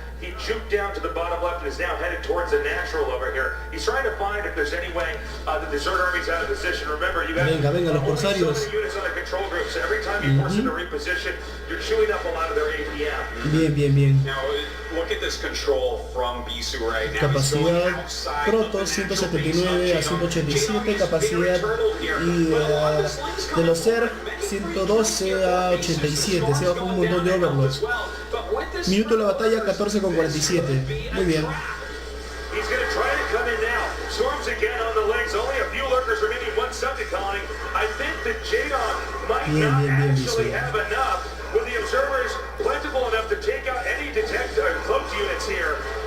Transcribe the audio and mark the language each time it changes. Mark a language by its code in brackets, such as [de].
[en] He juked down to the bottom left and is now headed towards the natural over here. He's trying to find if there's any way that the Zerg army's out of position. Remember, you have only so many units on the control group, so every time you force them to reposition, you're chewing up a lot of their APM. [es] Bien. [en] Now, look at this control from BISU right now. [es] Capacidad proto 179 a 187, capacidad y de los Zerg 112 a 87, se bajó un montón de Overlords. Minuto de la batalla 14:47. Muy bien. [en] He's going to try to come in now. Storms again on the legs. Only a few Lurkers remaining, one subject colony. I think that JAEDONG might not actually have enough with the observers plentiful enough to take out any cloaked units here.